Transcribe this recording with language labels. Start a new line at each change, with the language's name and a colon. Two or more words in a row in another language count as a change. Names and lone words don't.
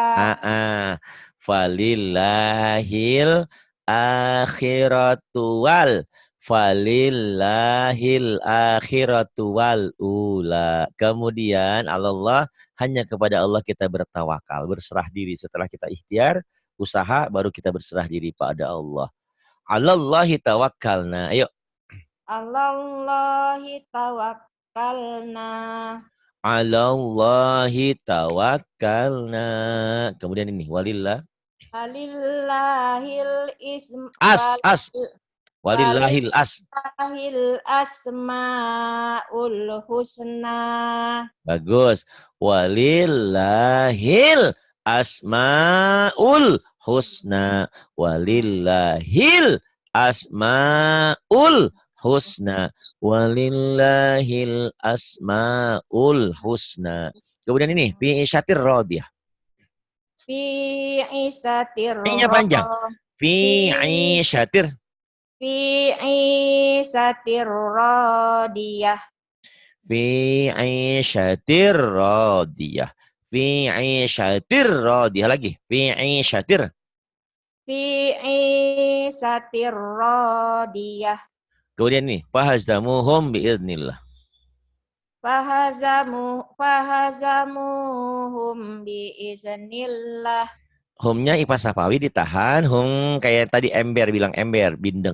Arabic: فلله الآخرة وال فلله الآخرة والأولى.
Indonesian: Kemudian Allah hanya kepada Allah kita bertawakal, berserah diri. Setelah kita ikhtiar, usaha, baru kita berserah diri pada Allah.
Arabic: على الله توكلنا. Ayo. الله توكلنا. على الله توكلنا.
Indonesian: Kemudian ini walillah.
Arabic: ولله الاسم أس. ولله الأس. ولله الأسماء الحسنى.
Indonesian: Bagus.
Arabic: ولله الأسماء الحسنى. ولله الأسماء الحسنى. ولله الأسماء الحسنى.
Indonesian: Kemudian ini
Arabic: في عيشة راضية. في عيشة
Indonesian: Ini panjang.
Arabic: في عيشة. في عيشة راضية. في عيشة راضية. في عيشة راضية lagi. في عيشة. في عيشة راضية.
Indonesian: Kemudian ini
Arabic: فهزموهم بإذن الله. فهزموهم بإذن الله.
Indonesian: Humnya ipa sapawi ditahan, hum kayak tadi ember bilang ember, bindeng.